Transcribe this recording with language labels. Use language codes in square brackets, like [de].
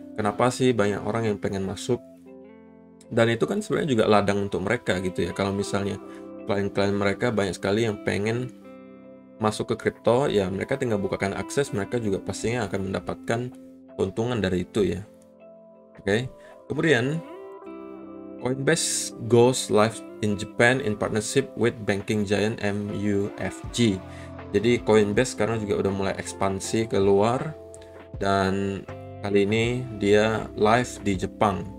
[id] Kenapa sih banyak orang yang pengen masuk. Dan itu kan sebenarnya juga ladang untuk mereka gitu ya. Kalau misalnya klien-klien mereka banyak sekali yang pengen masuk ke kripto, ya mereka tinggal bukakan akses, mereka juga pastinya akan mendapatkan keuntungan dari itu ya. Oke. Kemudian [en] Coinbase goes live in Japan in partnership with banking giant MUFG. [id] Jadi Coinbase sekarang juga udah mulai ekspansi keluar, dan kali ini dia live di Jepang.